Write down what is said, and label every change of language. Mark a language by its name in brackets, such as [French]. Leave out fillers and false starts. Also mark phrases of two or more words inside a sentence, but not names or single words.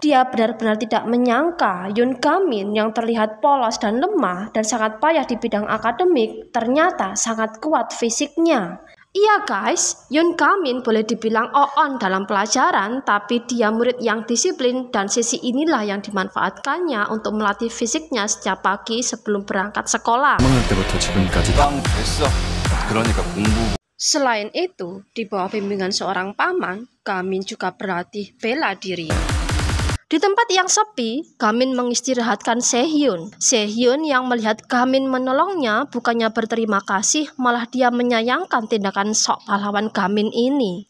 [Indonesian] Dia benar-benar tidak menyangka Yoon Gamin yang terlihat polos dan lemah dan sangat payah di bidang akademik ternyata sangat kuat fisiknya. Iya guys, Yoon Gamin boleh dibilang on dalam pelajaran, tapi dia murid yang disiplin dan sisi inilah yang dimanfaatkannya untuk melatih fisiknya setiap pagi sebelum berangkat sekolah. [Korean] 때부터 지금까지 됐어. 그러니까 공부. [Indonesian] Selain itu, di bawah bimbingan seorang paman, Gamin juga berlatih bela diri. Di tempat yang sepi, Gamin mengistirahatkan Sehyun. Sehyun yang melihat Gamin menolongnya bukannya berterima kasih, malah dia menyayangkan tindakan sok pahlawan Gamin ini.